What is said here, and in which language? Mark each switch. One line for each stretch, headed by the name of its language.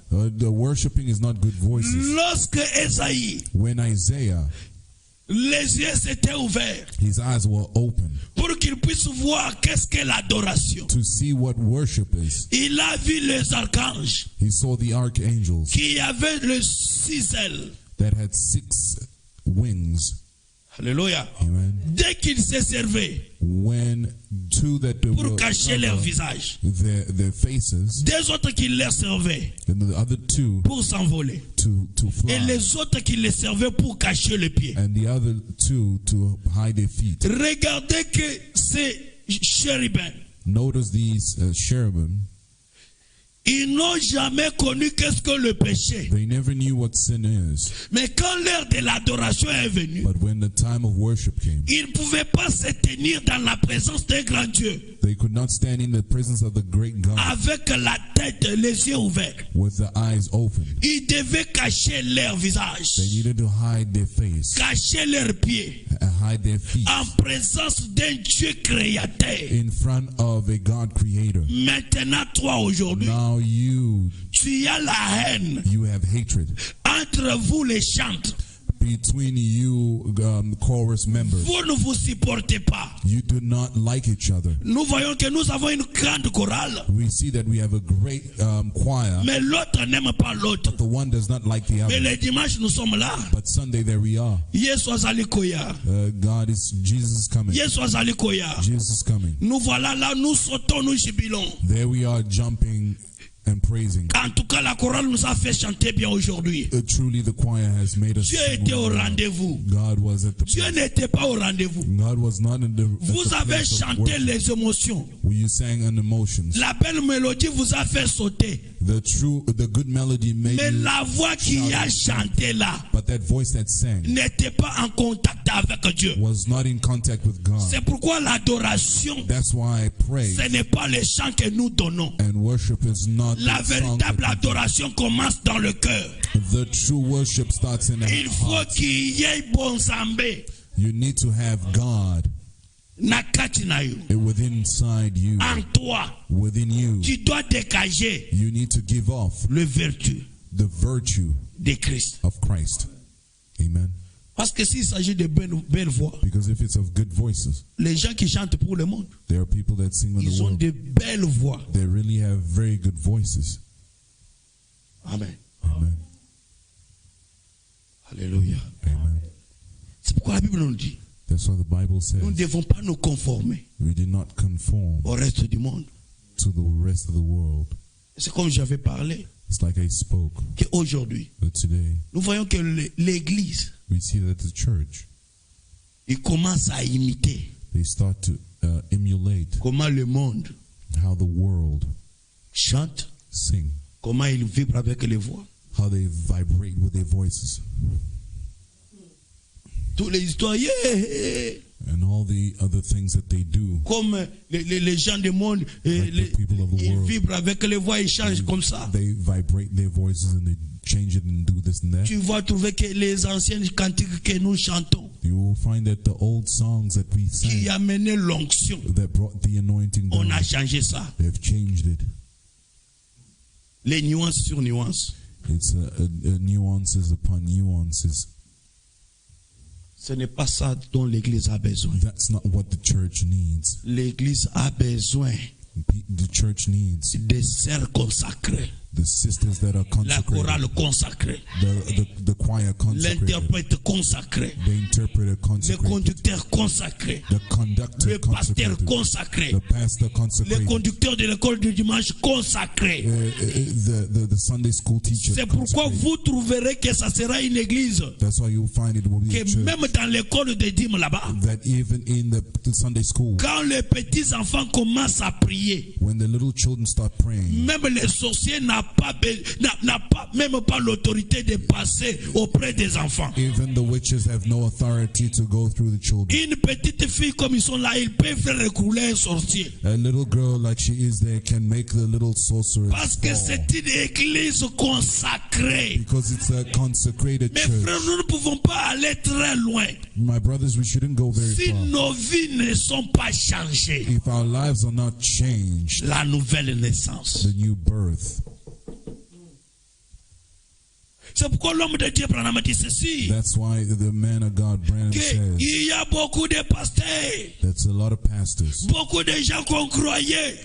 English: The worshiping is not good voices.
French: Lorsque Esaïe,
English: When Isaiah,
French: les yeux s'étaient ouverts
English: his eyes were open
French: pour qu'il puisse voir qu'est-ce que l'adoration.
English: to see what worship is,
French: Il a vu les archanges
English: he saw the archangels
French: qui avaient les 6 ailes.
English: that had 6 wings. Alléluia. Amen.
French: Dès qu'ils se servaient
English: When 2 that
French: pour
English: were
French: cacher leur
English: cover
French: visage,
English: their faces,
French: des autres qui les servaient
English: and the other 2
French: pour s'envoler,
English: to
French: et
English: fly,
French: les autres qui les servaient pour cacher les pieds.
English: and the other 2 to hide their feet.
French: Regardez que ces chérubins,
English: Notice these cherubim,
French: ils n'ont jamais connu qu'est-ce que le péché.
English: they never knew what sin is.
French: Mais quand l'heure de l'adoration est venue,
English: But when the time of worship came,
French: ils ne pouvaient pas se tenir dans la présence d'un grand Dieu
English: they could not stand in the presence of the great God
French: avec la tête, les yeux ouverts.
English: with the eyes open.
French: Ils devaient cacher leur visage,
English: They needed to hide their face,
French: cacher leurs pieds
English: hide their feet
French: en présence d'un Dieu créateur.
English: in front of a God creator.
French: Maintenant, toi aujourd'hui,
English: Now you
French: tu as la haine
English: have hatred
French: entre vous les chantres.
English: between you chorus members.
French: Vous ne vous supportez pas.
English: You do not like each other.
French: Nous voyons que nous avons une grande chorale.
English: We see that we have a great choir,
French: Mais l'autre n'aime pas l'autre.
English: the one does not like the
French: Mais
English: other.
French: les dimanches, nous sommes là.
English: But Sunday, there we are.
Lingala: Yesu azali koya.
English: Jesus is coming.
Lingala: Yesu azali koya.
English: Jesus is coming.
French: Nous voilà là, nous sautons, nous jubilons.
English: There we are, jumping and praising.
French: En tout cas, la chorale nous a fait chanter bien aujourd'hui.
English: Truly, the choir has made us.
French: Dieu était au rendez-vous.
English: God was at the.
French: Dieu n'était pas au rendez-vous.
English: God was not in the.
French: Vous avez chanté les émotions.
English: You sang on emotions.
French: La belle mélodie vous a fait sauter.
English: The good melody made.
French: Mais la voix qui a chanté là,
English: but that voice that sang,
French: n'était pas en contact avec Dieu.
English: Was not in contact with God.
French: C'est pourquoi l'adoration,
English: that's why I pray.
French: Ce n'est pas les chants que nous donnons.
English: And worship is not.
French: La véritable adoration commence dans le cœur.
English: The true worship starts in the heart.
French: Il faut qu'il y ait bon zambé.
English: You need to have God within inside you.
French: En toi.
English: Within you.
French: Tu dois dégager.
English: You need to give off
French: le vertu.
English: The virtue
French: de Christ.
English: Of Christ. Amen.
French: Parce que s'il s'agit de belles voix,
English: because if it's of good voices,
French: les gens qui chantent pour le monde,
English: there are people that sing on the world.
French: Ils ont de belles voix.
English: They really have very good voices. Amen. Amen. Alléluia. Amen.
French: C'est pourquoi la Bible nous dit.
English: That's why the Bible says.
French: Nous ne devons pas nous conformer.
English: We did not conform
French: au reste du monde.
English: To the rest of the world.
French: C'est comme j'avais parlé.
English: It's like I spoke.
French: Qu'aujourd'hui, nous voyons que l'Église,
English: we see that the church,
French: il commence à imiter.
English: They start to emulate.
French: Comment le monde,
English: how the world,
French: chante,
English: sing.
French: Comment il vibre avec les voix.
English: How they vibrate with their voices.
French: Toutes les histoires, yeah.
English: And all the other things that they do.
French: Comme les gens du monde,
English: like
French: ils vibrent avec les voix, ils changent comme ça.
English: They vibrate their voices and they change it and do this and that.
French: Tu vas trouver que les anciennes cantiques que nous chantons,
English: you will find that the old songs that we sang,
French: qui amenaient l'onction,
English: that brought the anointing down,
French: on a changé ça.
English: They've changed it.
French: Les nuances sur nuances.
English: It's nuances upon nuances.
French: Ce n'est pas ça dont l'Église a besoin.
English: That's not what the church needs.
French: L'Église a besoin.
English: The church needs
French: des sœurs consacrées.
English: The sisters that are consecrated.
French: La chorale consacrée.
English: The choir consecrated.
French: L'interprète consacré.
English: The interpreter consecrated.
French: Le conducteur consacré.
English: The conductor
French: le pasteur consacré.
English: The pastor consecrated.
French: Le conducteur de l'école du dimanche consacré.
English: The Sunday school teacher.
French: C'est pourquoi vous trouverez que ça sera une église.
English: That's why you'll find it will be a church.
French: Même dans l'école de dîmes là-bas.
English: That even in the Sunday school.
French: Quand les petits enfants commencent à prier.
English: When the little children start praying.
French: Même les sorciers n'a pas même pas l'autorité de passer auprès des enfants.
English: Even the witches have no authority to go through the children.
French: Une petite fille comme ils sont là, ils peuvent faire recouler un sorcier.
English: A little girl like she is there can make the little sorcerer.
French: Parce que c'est une église consacrée.
English: Because it's a consecrated church.
French: Mes frères, nous ne pouvons pas aller très loin.
English: My brothers, we shouldn't go very
French: far. Si nos vies ne sont pas changées.
English: If our lives are not changed.
French: La nouvelle naissance.
English: The new birth.
French: C'est pourquoi l'homme de Dieu Branham dit ceci.
English: That's why the man of God Branham says.
French: Il y a beaucoup de pasteurs.
English: That's a lot of pastors.
French: Beaucoup de gens qu'on croyait.